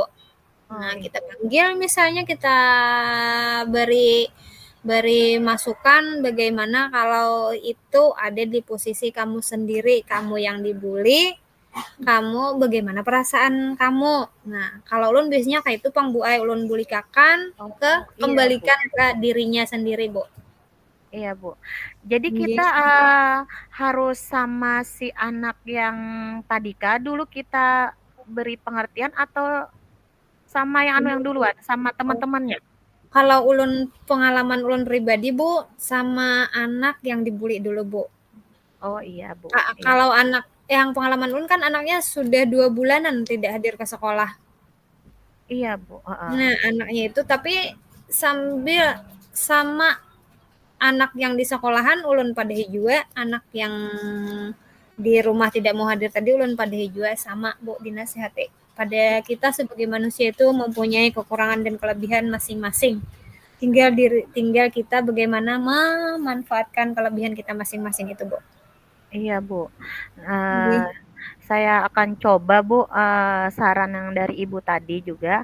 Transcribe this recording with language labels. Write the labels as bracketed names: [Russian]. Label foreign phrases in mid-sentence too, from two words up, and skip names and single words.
[Indonesian] Oh, Nah, iya. kita panggil misalnya kita beri beri masukan bagaimana kalau itu ada di posisi kamu sendiri, kamu yang dibully, kamu bagaimana perasaan kamu. [Banjar] Nah, kalau ulun biasanya kayak itu pang Bu ai ulun bulikakan [Indonesian] Oh, ke iya, Bu. kembalikan ke dirinya sendiri, Bu. Iya, Bu. Jadi kita, [Javanese] Nggih. [Indonesian] harus sama si anak yang tadi kah dulu kita beri pengertian atau sama yang anu yang duluan, sama teman-temannya? Kalau ulun pengalaman ulun pribadi, Bu, sama anak yang dibully dulu, Bu. Oh, iya, Bu. Iya. Kalau anak yang pengalaman ulun kan anaknya sudah 2 bulanan tidak hadir ke sekolah. Iya, Bu, heeh. [Banjar] Nah, anaknya itu tapi sambil sama anak yang di sekolahan ulun padahi jua, anak yang di rumah tidak mau hadir tadi ulun padahi jua sama, [Indonesian] Bu, dinasehati. Pada kita sebagai manusia itu mempunyai kekurangan dan kelebihan masing-masing. Tinggal kita bagaimana memanfaatkan kelebihan kita masing-masing itu, Bu. Iya, Bu. Eee, [Javanese] Nggih. [Indonesian] saya akan coba, Bu, saran yang dari Ibu tadi juga,